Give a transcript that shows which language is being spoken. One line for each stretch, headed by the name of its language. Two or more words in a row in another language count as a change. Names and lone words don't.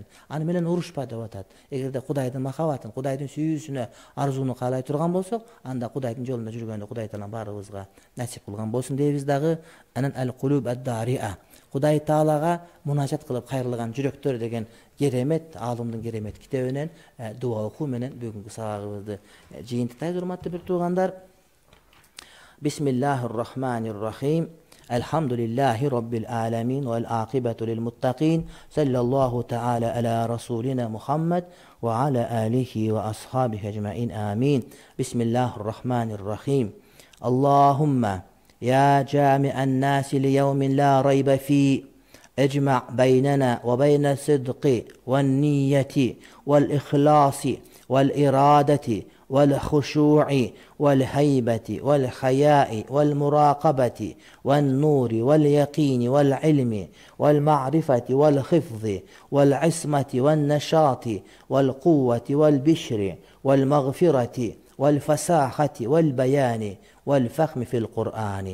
Kyrgyz: Аны менен урушпа деп атат. Эгерде Кудайдын махабатын, Кудайдын сүйүүсүнө, арзууну каалай турган болсок, анда Кудайдын жолунда жүргөндө Кудай Таалам баарыбызга насип кылган болсун дейбиз дагы. Анан
Arabic: القلوب الضارعة.
Kyrgyz: Кудай Таалага мунажат кылып кайрылган жүрөктөр деген керемет, алымдын керемет китебинен дуа окуу менен бүгүнкү сабагыбызды жыйынтыктайбыз, урматтуу бир туугандар.
Arabic: بسم الله الرحمن الرحيم. الحمد لله رب العالمين والعاقبة للمتقين. صلى الله تعالى على رسولنا محمد وعلى آله وأصحابه أجمعين. Amin. Bismillahirrahmanirrahim. اللهم يا جامع الناس ليوم لا ريب فيه. اجمع بيننا وبين الصدق والنية والإخلاص والإرادة والخشوع والهيبة والحياء والمراقبة والنور واليقين والعلم والمعرفة والحفظ والعصمة والنشاط والقوة والبشر والمغفرة والفساحة والبيان والفهم في القرآن.